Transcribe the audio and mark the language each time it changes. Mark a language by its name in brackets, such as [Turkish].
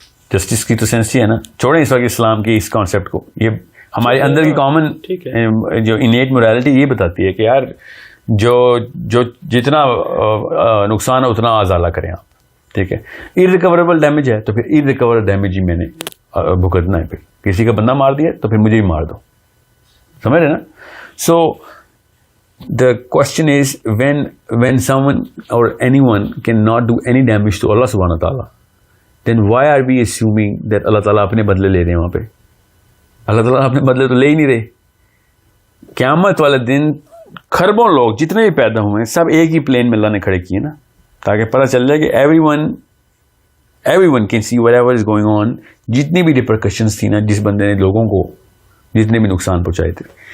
[Urdu] Justice کی تو sense ہی ہے نا. چھوڑیں اس وقت اسلام کی اس کانسیپٹ کو, یہ ہمارے اندر کی کامن جو انیٹ موریلٹی یہ بتاتی ہے کہ یار جو جتنا نقصان ہے اتنا ازالہ کریں آپ, ٹھیک ہے. ارریکوریبل ڈیمیج ہے تو پھر ارریکوریبل ڈیمیج ہی میں نے بھگتنا ہے. پھر کسی کا بندہ مار دیا تو پھر مجھے بھی مار دو, سمجھ رہے نا. [English] so the question is when someone or anyone cannot do any damage to Allah subhanahu wa ta'ala, then why are we assuming that [Urdu] اللہ تعالیٰ اپنے بدلے لے رہے ہیں وہاں پہ؟ اللہ تعالیٰ اپنے بدلے تو لے ہی نہیں رہے. قیامت والے دن خربوں لوگ جتنے بھی پیدا ہوئے ہیں سب ایک ہی پلین میں اللہ نے کھڑے کیے نا, تاکہ پتہ چل جائے کہ [English] everyone can see whatever is going on. [Urdu] جتنی بھی ریپرکشنز تھی نا جس بندے نے لوگوں کو جتنے بھی نقصان پہنچائے تھے.